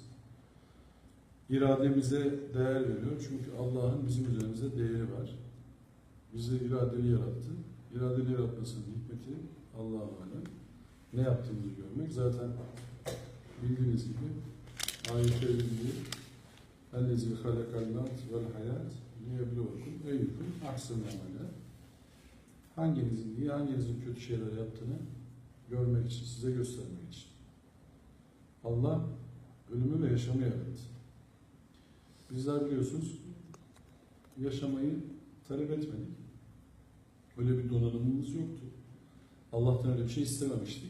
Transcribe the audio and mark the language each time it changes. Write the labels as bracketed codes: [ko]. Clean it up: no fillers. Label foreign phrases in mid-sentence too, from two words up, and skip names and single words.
[tr] İrademize değer veriyor. Çünkü Allah'ın bizim üzerimizde değeri var. Bizi iradeli yarattı. İradeli yaratmasının hikmeti Allah'a alem. Ne yaptığımızı görmek. Zaten bildiğiniz gibi ayet-i bildiği [ar] اَلَّذِي خَلَقَ الْمَوْتِ وَالْحَيَاتِ لِيَبْلُوَكُمْ اَيُّكُمْ اَحْسَنُ عَمَلًا. [tr] Hanginizin iyi, hanginizin kötü şeyler yaptığını görmek için, size göstermek için. Allah ölümü ve yaşamı yarattı. Bizler biliyorsunuz yaşamayı talep etmedik. Öyle bir donanımımız yoktu. Allah'tan öyle bir şey istememiştik.